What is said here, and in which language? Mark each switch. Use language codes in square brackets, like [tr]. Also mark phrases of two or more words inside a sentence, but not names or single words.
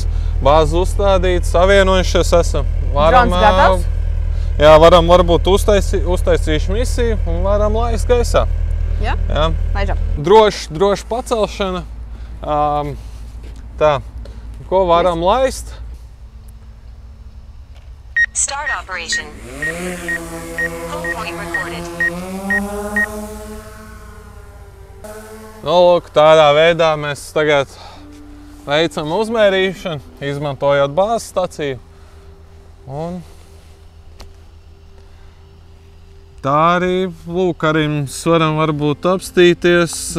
[lv] Bāzi uzstādīts, savienojušies esam. Drons gatavs? Jā, varam varbūt uztaisīšu misiju un varam laist gaisā. Jā? Jā. Laižam. Droši pacelšana. Tā, ko varam laist? [en] Start operation. Home point recorded. [lv] Nu, lūk, tādā veidā mēs tagad veicam uzmērīšanu, izmantojot bāzes staciju. Un tā arī, lūk, arī mums varam varbūt apstīties.